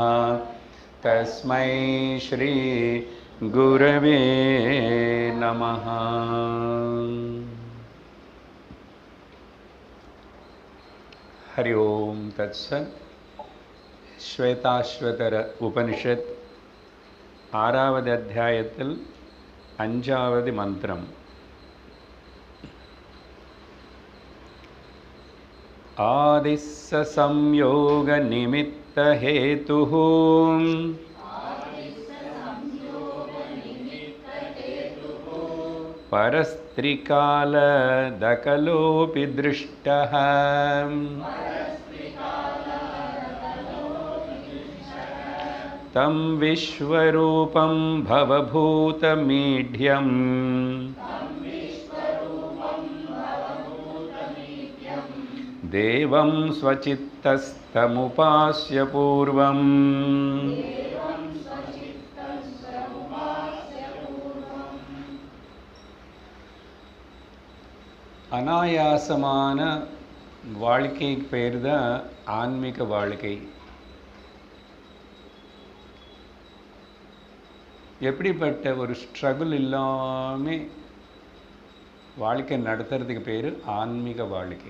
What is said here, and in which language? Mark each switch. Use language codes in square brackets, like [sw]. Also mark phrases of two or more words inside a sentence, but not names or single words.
[sa] तस्मै श्री गुरवे नमः। हरि ओम तत्सत्। [ta] श्वेताश्वतर उपनिषत् ஆறாவது அத்தியாயத்தில் அஞ்சாவது மந்திரம். [sa] आदिस्स संयोग निमित्त हेतुः परस्त्रिकाल तकलोपि दृष्टः तं विश्वरूपं भवभूतमीढ्यम् देवं स्वचित्तस्तमुपास्य पूर्वम् [ta] அனாயாசமான வாழ்க்கைக்கு பேர் தான் ஆன்மீக வாழ்க்கை. எப்படிப்பட்ட ஒரு ஸ்ட்ரகிள் இல்லாமல் வாழ்க்கை நடத்துறதுக்கு பேர் ஆன்மீக வாழ்க்கை.